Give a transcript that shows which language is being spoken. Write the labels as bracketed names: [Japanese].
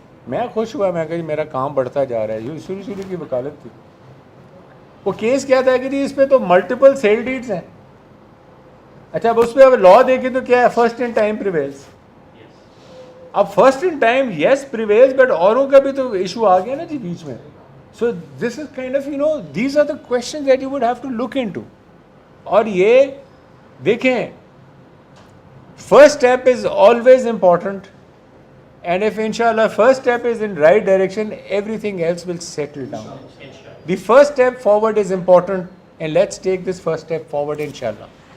[Urdu] میں خوش ہوا, میں کہا جی میرا کام بڑھتا جا رہا ہے. یہ شروع کی وکالت تھی. وہ کیس کیا تھا کہ جی اس پہ تو ملٹیپل سیل ڈیڈز ہیں. اچھا اب اس پہ اب لا دیکھیں تو کیا ہے, [English] First in time prevails. [Urdu] اب [English] first in time yes prevails, but [Urdu] اوروں کا بھی تو ایشو آ گیا نا جی بیچ میں. [English] So this is kind of these are the questions that you would have to look into. [Urdu] اور یہ دیکھیں, [English] First step is always important, and if inshallah first step is in right direction, everything else will settle down. The first step forward is important, and let's take this first step forward inshallah.